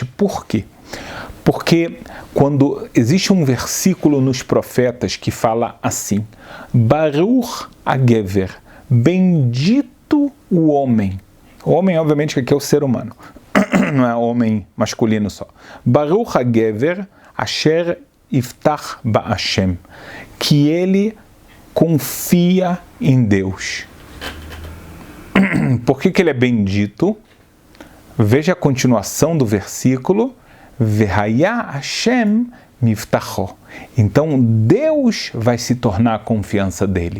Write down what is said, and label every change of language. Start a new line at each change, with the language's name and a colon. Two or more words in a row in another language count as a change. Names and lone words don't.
Portuguese: Por quê? Porque quando existe um versículo nos profetas que fala assim,
Hebrew: ברוך הגבר,
Portuguese: bendito o homem. O homem, obviamente, que aqui é o ser humano. Não é homem masculino só.
Hebrew: ברוך הגבר אשר יבטח בה,
Portuguese: que ele confia em Deus. Por que ele é bendito? Veja a continuação do versículo.
Hebrew: והיה ה' מבטחו.
Portuguese: Então Deus vai se tornar a confiança dele.